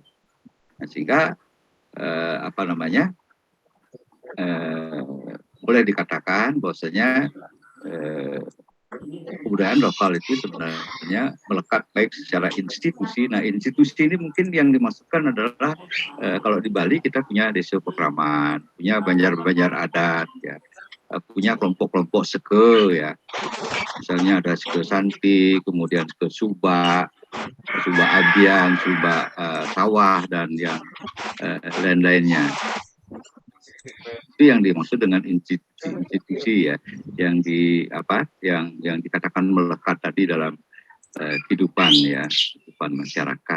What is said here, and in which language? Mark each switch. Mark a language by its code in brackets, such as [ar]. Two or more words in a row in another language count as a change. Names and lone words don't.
[id] Nah, sehingga boleh dikatakan bahwasanya kebudayaan lokal itu sebenarnya melekat baik secara institusi. Nah, institusi ini mungkin yang dimaksudkan adalah kalau di Bali kita punya desa pekraman, punya banjar-banjar adat, ya, punya kelompok-kelompok seke, ya. Misalnya ada seke Santi, kemudian seke Suba, Suba Abian, Suba Sawah, dan yang lain-lainnya. Itu yang dimaksud dengan institusi, ya, yang dikatakan melekat tadi dalam kehidupan, ya, kehidupan masyarakat.